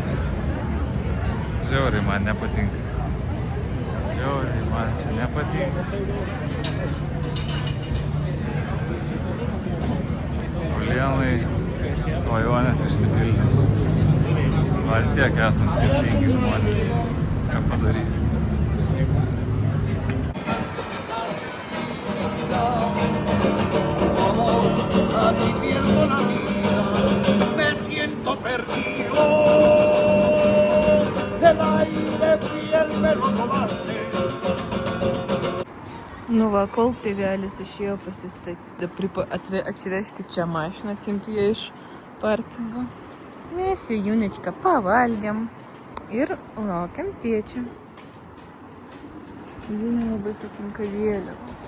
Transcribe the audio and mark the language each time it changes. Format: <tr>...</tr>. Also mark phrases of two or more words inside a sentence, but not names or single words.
<lt>Žiauriai man nepatinka. Žiauriai man čia nepatinka. Ulienai svajonės išsipildys. Val tiek esam skirtingi žmonės. Ką padarysi?</lt> <es>Perdido del aire fiel me lo tomaste.</es> <lt>Nu va, kol tėvelis išėjo atsivežti čia mašiną, atsimti ją iš parkingo. Mes su Junečka pavalgiam ir laukiam tėčio. Junė labai patinka vėliavos.</lt>